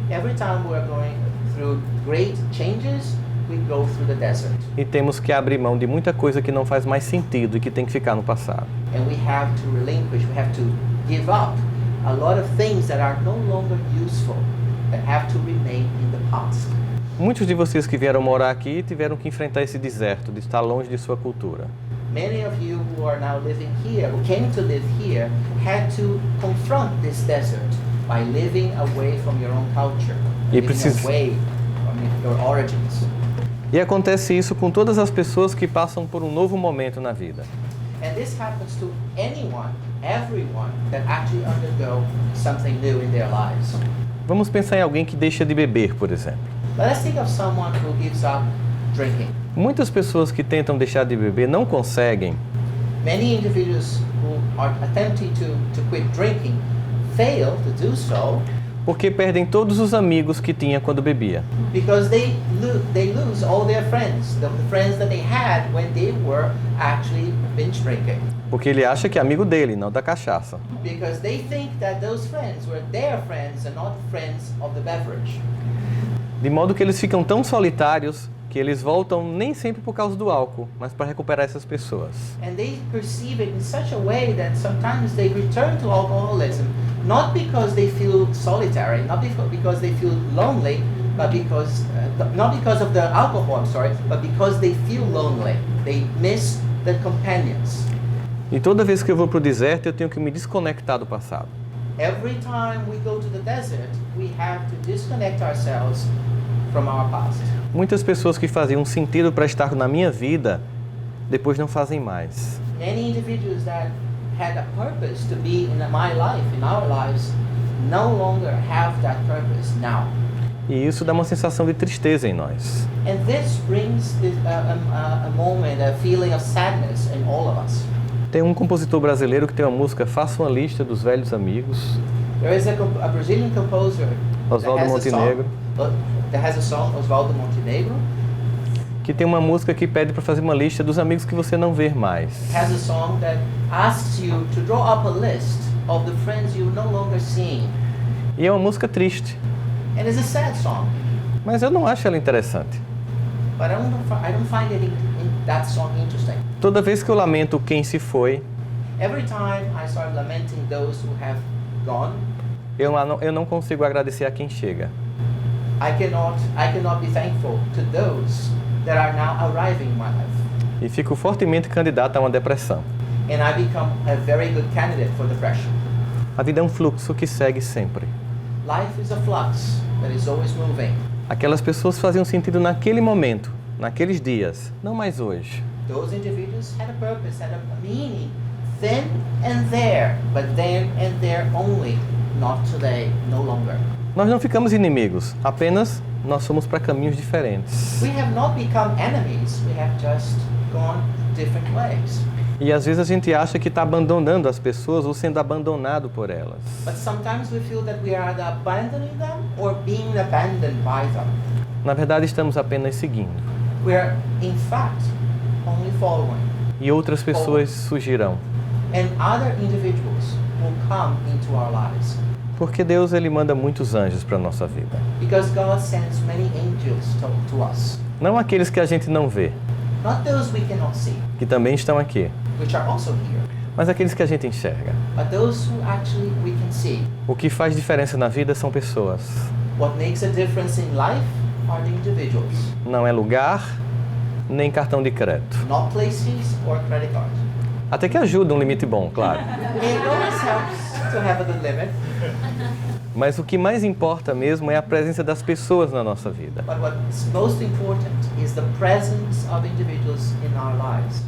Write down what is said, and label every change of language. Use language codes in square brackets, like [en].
[en] Every time we are going through great changes, we go through the desert. [pt] E temos que abrir mão de muita coisa que não faz mais sentido e que tem que ficar no passado. [en] And we have to relinquish, we have to give up a lot of things that are no longer useful, that have to remain in the past. [pt] Muitos de vocês que vieram morar aqui tiveram que enfrentar esse deserto de estar longe de sua cultura. [en] Many of you who are now living here, who came to live here, had to confront this desert by living away from your own culture, living away from your origins. [pt] E acontece isso com todas as pessoas que passam por um novo momento na vida. [en] And this happens to anyone, everyone that actually undergo something new in their lives. [pt] Vamos pensar em alguém que deixa de beber, por exemplo. [en] Let us think of someone who gives up drinking. [pt] Muitas pessoas que tentam deixar de beber não conseguem, [en] Many individuals who are attempting to quit drinking fail to do so [pt] porque perdem todos os amigos que tinha quando bebia. [en] because they lose all their friends, the friends that they had when they were actually binge drinking. [pt] Porque ele acha que é amigo dele, não da cachaça. [en] Because they think that those friends were their friends and not friends of the beverage. [pt] De modo que eles ficam tão solitários que eles voltam nem sempre por causa do álcool, mas para recuperar essas pessoas. [en] And they perceive it in such a way that sometimes they return to alcoholism not because they feel solitary, not because they feel lonely, but not because of the alcohol, I'm sorry, but because they feel lonely. They miss the companions. [pt] E toda vez que eu vou para o deserto, eu tenho que me desconectar do passado. [en] Every time we go to the desert, we have to disconnect ourselves from our past. [pt] Muitas pessoas que faziam sentido para estar na minha vida, depois não fazem mais. [en] Many individuals that had a purpose to be in my life, in our lives, no longer have that purpose now. [pt] E isso dá uma sensação de tristeza em nós. [en] And this brings a moment, a feeling of sadness in all of us. [pt] Tem um compositor brasileiro que tem uma música, Faça uma Lista dos Velhos Amigos. [en] There is a Brazilian composer Oswaldo Montenegro, that has a song, Oswaldo Montenegro, [pt] que tem uma música que pede para fazer uma lista dos amigos que você não vê mais. [en] has a song that asks you to draw up a list of the friends you no longer see. [pt] E é uma música triste, [en] And it's a sad song, [pt] mas eu não acho ela interessante. [en] but I don't find that song interesting. [pt] Toda vez que eu lamento quem se foi, [en] Every time I start lamenting those who have gone, [pt] eu não consigo agradecer a quem chega. [en] I cannot be thankful to those that are now arriving in my life. [pt] E fico fortemente candidato a uma depressão. [en] And I become a very good candidate for depression. [pt] A vida é um fluxo que segue sempre. [en] Life is a flux that is always moving. [pt] Aquelas pessoas faziam sentido naquele momento, naqueles dias, não mais hoje. [en] Those individuals had a purpose, had a meaning, then and there, but then and there only, not today, no longer. [pt] Nós não ficamos inimigos, apenas nós fomos para caminhos diferentes. [en] We have not become enemies, we have just gone different ways. [pt] E às vezes a gente acha que está abandonando as pessoas ou sendo abandonado por elas. [en] But sometimes we feel that we are either abandoning them or being abandoned by them. [pt] Na verdade, estamos apenas seguindo. [en] We are, in fact, only following. [pt] E outras pessoas surgirão. [en] And other individuals will come into our lives. [pt] Porque Deus ele manda muitos anjos para a nossa vida. [en] Because God sends many angels to us. [pt] Não aqueles que a gente não vê, [en] Not those we cannot see, [pt] que também estão aqui, [en] which are also here, [pt] mas aqueles que a gente enxerga. [en] but those who actually we can see. [pt] O que faz diferença na vida são pessoas. [en] What makes a difference in life are the individuals, [pt] Não é lugar, nem cartão de crédito. [en] not places or credit cards. [pt] Até que ajuda um limite bom, claro. [en] It always helps to have a good limit, [pt] Mas o que mais importa mesmo é a presença das pessoas na nossa vida. [en] but what's most important is the presence of individuals in our lives.